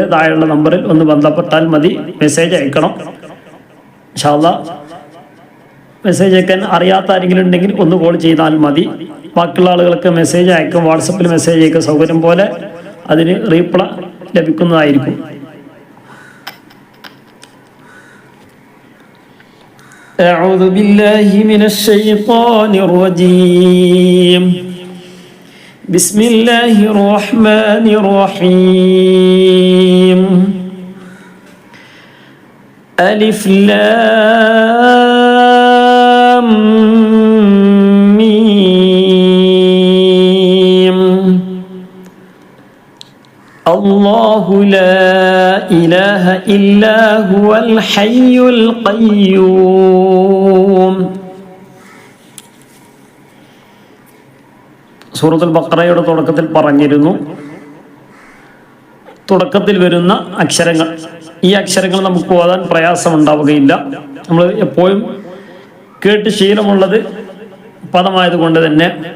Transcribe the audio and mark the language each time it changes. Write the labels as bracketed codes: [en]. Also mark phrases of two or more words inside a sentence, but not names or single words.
[ml] താഴെയുള്ള നമ്പറിൽ ഒന്ന് ബന്ധപ്പെട്ടാൽ മതി. മെസ്സേജ് അയക്കണം. [ar] إن شاء الله [ml] മെസ്സേജ് അയക്കാൻ അറിയാത്ത ആരെങ്കിലും ഉണ്ടെങ്കിൽ ഒന്ന് കോൾ ചെയ്താൽ മതി. ബാക്കിയുള്ള ആളുകൾക്ക് മെസ്സേജ് അയക്കും. വാട്സപ്പിൽ മെസ്സേജ് അയക്കുക. സൗകര്യം പോലെ അതിന് റീപ്ലൈ ലഭിക്കുന്നതായിരിക്കും. [ar] أعوذ بالله من الشيطان الرجيم. بسم الله الرحمن الرحيم. ألف لام ميم. الله لا إله إلا هو الحي القيوم. [ml] സൂറത്തുൽ ബഖറയുടെ തുടക്കത്തിൽ പറഞ്ഞിരുന്നു, തുടക്കത്തിൽ വരുന്ന അക്ഷരങ്ങൾ, ഈ അക്ഷരങ്ങൾ നമുക്ക് ഓതാൻ പ്രയാസമുണ്ടാവുകയില്ല. നമ്മൾ എപ്പോഴും കേട്ട് ശീലമുള്ളത് പദമായതുകൊണ്ട് തന്നെ.